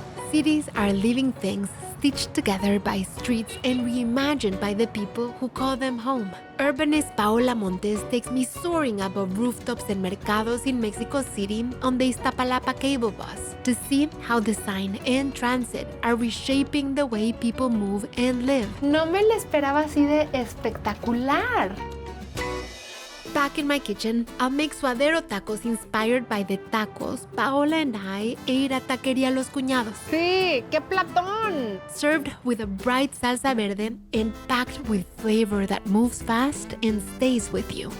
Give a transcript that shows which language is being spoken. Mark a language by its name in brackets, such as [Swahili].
[English] Cities are living things stitched together by streets and reimagined by the people who call them home. Urbanist Paola Montes takes me soaring above rooftops and mercados in Mexico City on the Iztapalapa Cable Bus to see how design and transit are reshaping the way people move and live. [Spanish] No me la esperaba así de espectacular. [English] Back in my kitchen, I'll make suadero tacos inspired by the tacos Paola and I ate at Taquería Los Cuñados. [Spanish] Sí, qué platón. [English] Served with a bright salsa verde and packed with flavor that moves fast and stays with you.